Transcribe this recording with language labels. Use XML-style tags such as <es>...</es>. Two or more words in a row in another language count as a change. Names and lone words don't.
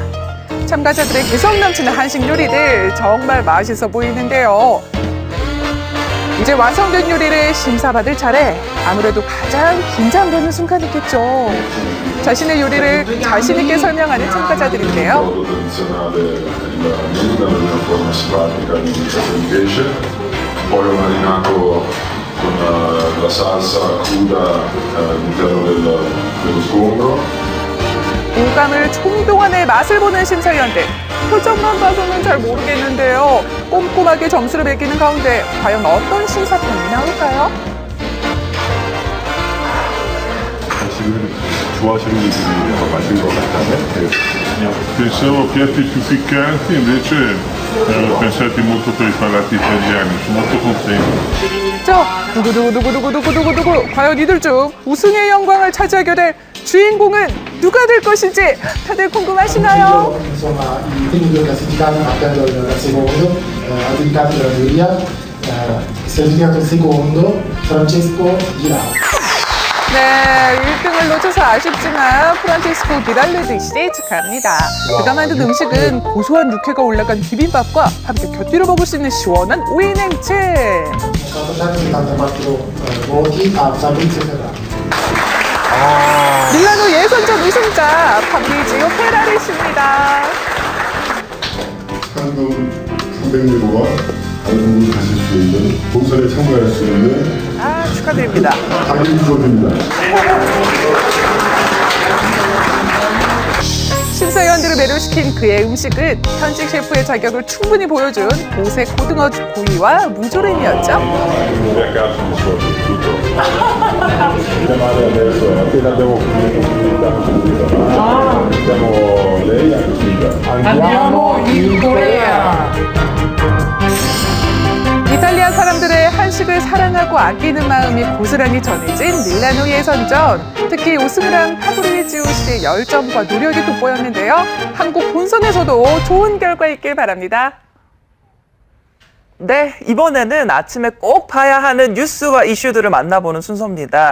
<ko>참가자들의 개성 넘치는 한식 요리들 정말 맛있어 보이는데요. 이제 완성된 요리를 심사받을 차례. 아무래도 가장 긴장되는 순간이겠죠. 자신의 요리를 자신 있게 설명하는 참가자들인데요.</ko> <it>con la salsa cruda all'interno dello sgombro.</it> <ko>물감을 총동안의 맛을 보는 심사위원들. 표정만 봐서는 잘 모르겠는데요. 꼼꼼하게 점수를 매기는 가운데 과연 어떤 심사평이 나올까요? 한식을 좋아하시는 분들이 많은 것 같다면</ko> <it>pensavo piatti più piccanti, invece pensate molto per i palati italiani, sono molto contento.</it> <ko>자, 누구 과연 이들 중 우승의 영광을 차지하게 될 주인공은 누가 될 것인지 다들 궁금하시나요?</ko> <it>Insomma, i primi due classificati partendo dal secondo, aggiudicati dalla giuria, si è aggiudicato il secondo, Francesco Girardi.</it> <ko>네, 1등을 놓쳐서 아쉽지만 프란체스코 기랄레드 씨 축하합니다. 그가 만든 음식은 고소한 육회가 올라간 비빔밥과 함께 곁들여 먹을 수 있는 시원한 오이냉채.</ko> <it>Sono stati 74 voti a Fabrizio Ferrari.</it> <ko>밀라노 예선전 우승자 파브리지오 페라리 씨입니다. 한국 300m와 한국을 가실 수 있는 본선에 참가할 수 있는 축하드립니다. 박인수입니다. 심사위원들을 매료시킨 그의 음식은 현직 셰프의 자격을 충분히 보여준 보색 고등어 구이와 무조림이었죠.</ko> <it>Andiamo in Corea.</it> <ko>이탈리아 사람들의 한식을 사랑하고 아끼는 마음이 고스란히 전해진 밀라노 예선전. 특히 우승을 한 파브리지오 씨의 열정과 노력이 돋보였는데요. 한국 본선에서도 좋은 결과 있길 바랍니다. 네, 이번에는 아침에 꼭 봐야 하는 뉴스와 이슈들을 만나보는 순서입니다.</ko>